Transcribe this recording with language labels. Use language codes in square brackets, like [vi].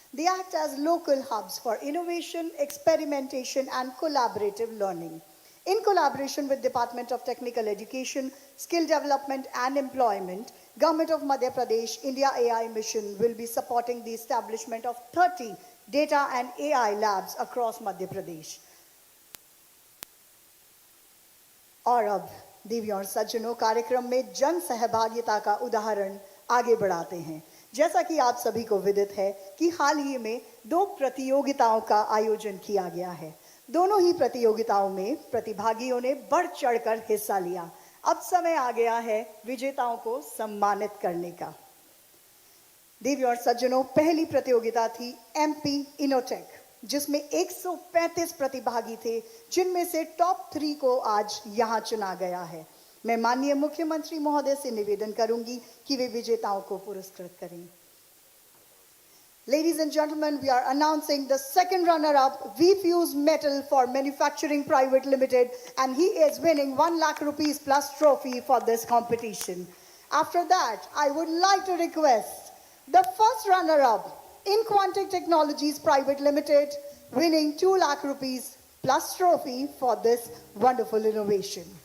[en] They act as local hubs for innovation, experimentation, and collaborative learning. In collaboration with Department of Technical Education, Skill Development and Employment, Government of Madhya Pradesh India AI Mission will be supporting the establishment of 30 data and AI labs across Madhya Pradesh. [hi] और अब देवी और सज्जनों, कार्यक्रम में जन सहभागिता का उदाहरण आगे बढ़ाते हैं। जैसा कि आप सभी को विदित है कि हाल ही में 2 प्रतियोगिताओं का आयोजन किया गया है। दोनों ही प्रतियोगिताओं में प्रतिभागियों ने बढ़ चढ़कर हिस्सा लिया। अब समय आ गया है विजेताओं को सम्मानित करने का। देवी और सज्जनों, पहली प्रतियोगिता थी MP इनोटेक, जिसमें 135 प्रतिभागी थे, जिनमें से टॉप 3 को आज यहां चुना गया है। मैं माननीय मुख्यमंत्री महोदय से निवेदन करूंगी कि वे विजेताओं को पुरस्कृत करें। [en] Ladies and gentlemen, we are announcing the second runner-up, V-Fuse Metal for Manufacturing Private Limited, and he is winning 1 lakh rupees plus trophy for this competition. After that, I would like to request the first runner-up, InQuantic Technologies Private Limited, winning 2 lakh rupees plus trophy for this wonderful innovation.